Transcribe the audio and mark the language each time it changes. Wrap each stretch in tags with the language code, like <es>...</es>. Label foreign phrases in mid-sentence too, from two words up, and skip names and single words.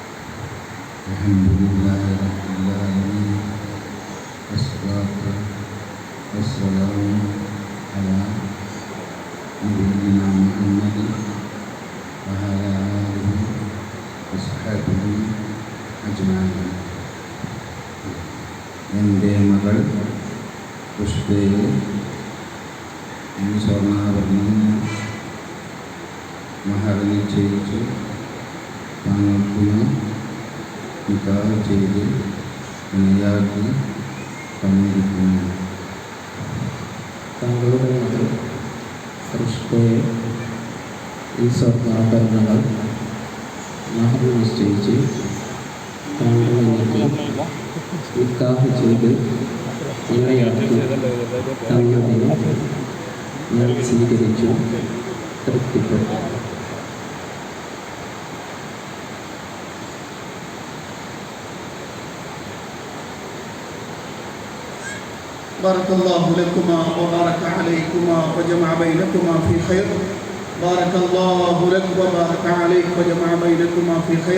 <ar>الحمد لله والصلاة والسلام على نبينا محمد وعلى آله وصحبه أجمعين.</ar> <ml>എൻ്റെ മകൾ പുഷ്പയെ ഈ സ്വർണ്ണാഭരണം മഹർ നിശ്ചയിച്ചു താങ്കൾക്കും നിക്കാഹ് ചെയ്ത് ഇണയാക്കി തന്നിരിക്കുന്നു. താങ്കളുടെ മകൾ പുഷ്പയെ ഈ സ്വർണ്ണാഭരണങ്ങൾ മഹർ നിശ്ചയിച്ച് താങ്കളിലേക്ക് നിക്കാഹ് ചെയ്ത് ഇണയാക്കി തന്നതിനെ ഞാൻ സ്വീകരിച്ചു, തൃപ്തിപ്പെട്ടു.</ml> <ar>بارك الله لكما وبارك عليكما وجمع بينكما في خير. بارك الله لك وبارك عليك وجمع بينكما في خير.</ar>